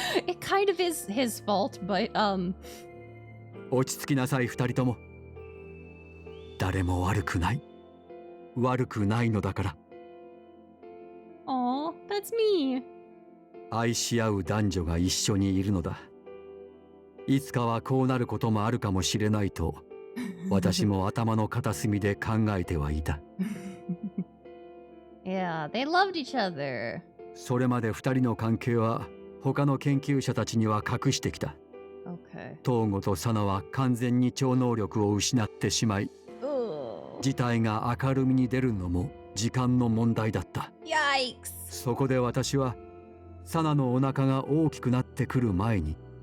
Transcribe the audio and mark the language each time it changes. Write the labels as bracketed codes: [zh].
[en] It kind of is his fault, but [ja] 落ち着きなさい、2人とも。誰も悪くない。悪くないのだから。 [en] aw, that's me. [ja] 愛し合う男女が一緒にいるのだ。いつかはこうなることもあるかもしれないと私も頭の片隅で考えてはいた。 [en] Yeah, they loved each other. [ja] それまで2人の関係は他の研究者たちには隠してきた。 [en] Okay. [ja] 東郷とサナは完全に超能力を失ってしまい、 [en] Ugh. [ja] 事態が明るみに出るのも時間の問題だった。 [en] Yikes. [ja] そこで私はサナのお腹が大きくなってくる前に